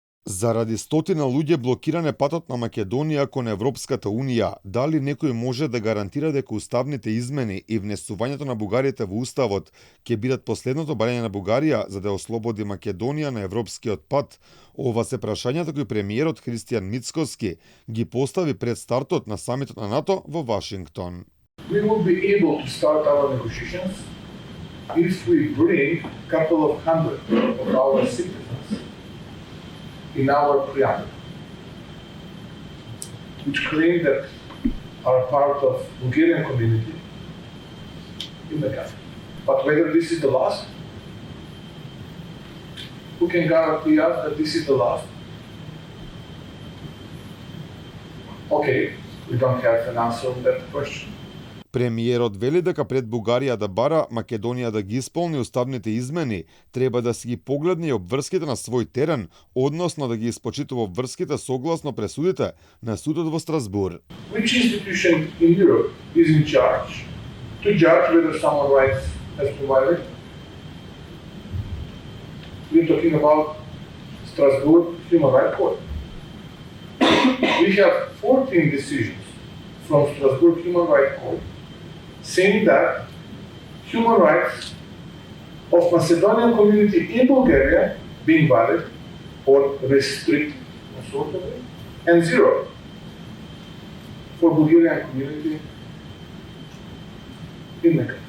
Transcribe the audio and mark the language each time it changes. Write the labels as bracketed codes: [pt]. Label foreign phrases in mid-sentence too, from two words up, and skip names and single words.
[mk] Заради стотина луѓе блокиране патот на Македонија кон Европската Унија, дали некој може да гарантира дека уставните измени и внесувањето на бугарите во уставот ќе бидат последното барање на Бугарија за да ослободи Македонија на европскиот пат? Ова се прашањата кои премиерот Христијан Мицкоски ги постави пред стартот на самитот на НАТО во Вашингтон. [en] We will be able to start our negotiations if we bring a couple of hundred of our citizens in our preamble, which claim that are part of Bulgarian community in the country. But whether this is the last, who can guarantee us that this is the last? Okay, we don't have an answer on that question. [mk] Премиерот вели дека пред Бугарија да бара Македонија да ги исполни уставните измени, треба да си ги погледне и обврските на свој терен, односно да ги испочитува обврските согласно пресудите на судот во Страсбур. [en] Which institution in Europe is in charge to judge whether someone's rights has been violated? We're talking about Strasbourg Human Rights Court. We have 14 decisions from Strasbourg Human Rights Court saying that human rights of Macedonian community in Bulgaria being valid or restricted in sort of way, and zero for Bulgarian community in the country.